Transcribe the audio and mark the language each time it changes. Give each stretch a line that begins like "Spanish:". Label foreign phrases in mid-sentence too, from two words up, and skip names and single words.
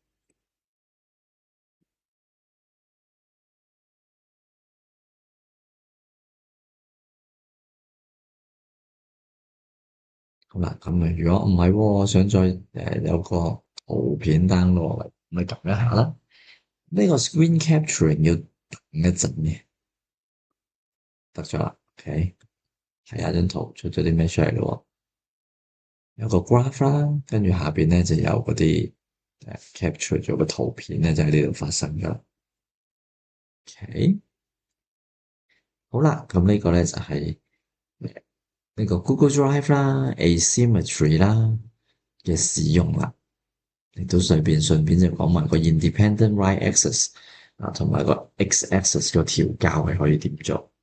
Cantonese: 好啦，咁啊，如果唔係喎，我想再有個圖片 download 落嚟，咪撳一下啦。呢個
English: screen capturing
Cantonese: 要等一陣嘅，得咗啦。OK，睇下張圖出咗啲咩出嚟咯。有個 graph 啦，跟住下邊咧就有嗰啲capture 咗個圖片咧，就喺呢度發生咗。OK，好啦，咁呢個咧就係呢個 Google Drive 啦、Asymmetry 啦嘅使用啦，亦都順便就講埋個
English: Independent Write Access
Cantonese: 啊，同埋個
English: X Access
Cantonese: 個調校係可以點做。